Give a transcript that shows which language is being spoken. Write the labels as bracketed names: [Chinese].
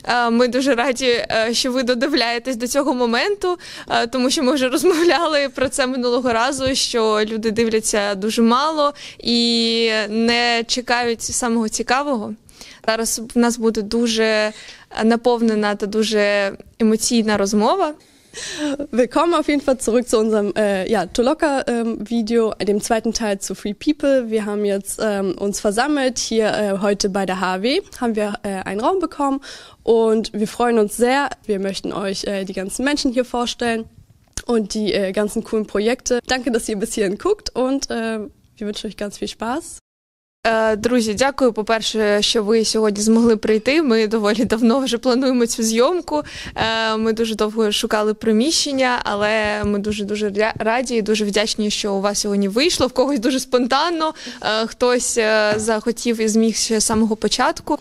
[Ukrainian] Ми дуже раді, що ви додивляєтесь до цього моменту, тому що ми вже розмовляли про це минулого разу, що люди дивляться дуже мало і не чекають самого цікавого. Зараз в нас буде дуже наповнена та дуже емоційна розмова. [German] Willkommen auf jeden Fall zurück zu unserem Toloka-Video, dem zweiten Teil zu Free People. Wir haben jetzt uns versammelt. Hier heute bei der HW haben wir einen Raum bekommen und wir freuen uns sehr. Wir möchten euch die ganzen Menschen hier vorstellen und die ganzen coolen Projekte. Danke, dass ihr bis hierhin guckt und wir wünschen euch ganz viel Spaß. [Ukrainian] Друзі, дякую, по-перше, що ви сьогодні змогли прийти. Ми доволі давно вже плануємо цю зйомку. Ми дуже довго шукали приміщення, але ми дуже-дуже раді і дуже вдячні, що у вас сьогодні вийшло. В когось дуже спонтанно, хтось захотів і зміг ще з самого початку.